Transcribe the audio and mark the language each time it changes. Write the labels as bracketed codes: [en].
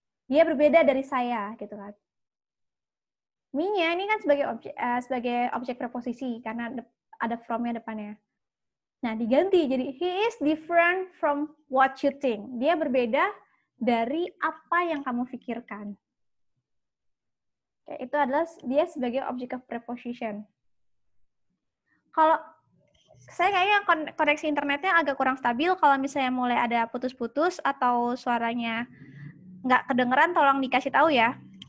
[id] Dia berbeda dari saya, gitu kan. Me-nya ini kan sebagai objek preposisi karena ada from-nya depannya. Nah, diganti jadi [en] he is different from what you think. [id] Dia berbeda dari apa yang kamu pikirkan. Oke, itu adalah dia sebagai object of preposition. Kalau saya kayaknya koneksi internetnya agak kurang stabil, kalau misalnya mulai ada putus-putus atau suaranya nggak kedengeran, tolong dikasih tahu ya.